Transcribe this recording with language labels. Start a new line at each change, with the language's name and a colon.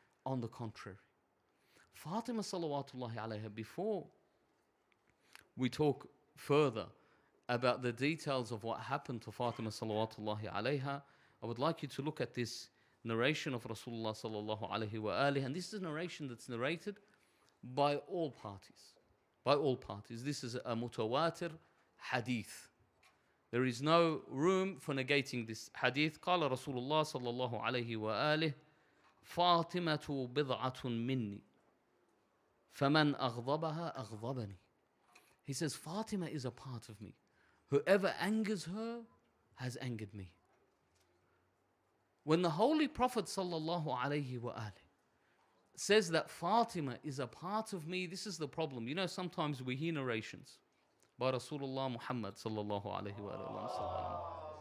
English: On the contrary, Fatima salawatullahi alayha, before we talk further about the details of what happened to Fatima salawatullahi alayha, I would like you to look at this narration of Rasulullah sallallahu alayhi wa alihi, and this is a narration that's narrated by all parties. By all parties. This is a mutawatir hadith. There is no room for negating this hadith.
Arabic: قال رسول الله صلى الله عليه وآله فاطمة بضعة مني فمن أغضبها أغضبني.
English: He says, Fatima is a part of me. Whoever angers her has angered me. When the Holy Prophet sallallahu alaihi wasallam says that Fatima is a part of me, this is the problem. You know, sometimes we hear narrations by Rasulullah Muhammad sallallahu alaihi wasallam.